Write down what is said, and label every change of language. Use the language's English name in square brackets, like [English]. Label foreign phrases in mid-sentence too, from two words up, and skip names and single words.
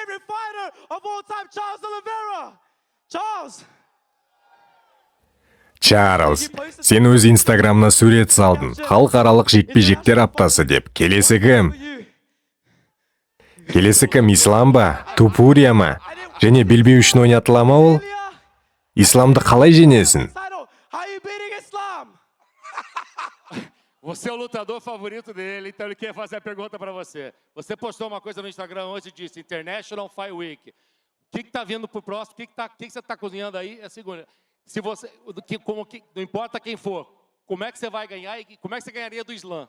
[Kazakh] Чарльз, сен өз инстаграмына сурет салдың. Халықаралық жекпе-жектер аптасы деп. Келесі кім? Ислам ба? Тупурия ма? Және белбеу үшін ойнатыла ма ол? Исламды қалай жеңесің? [Portuguese] Você é o lutador favorito dele, então ele quer fazer a pergunta para você. Você postou uma coisa no Instagram hoje e disse International Fight Week. O que tá vindo pro próximo? O que você tá cozinhando aí? É segunda. Se você, não importa quem for, como é que você vai ganhar e como é que você ganharia do Islam?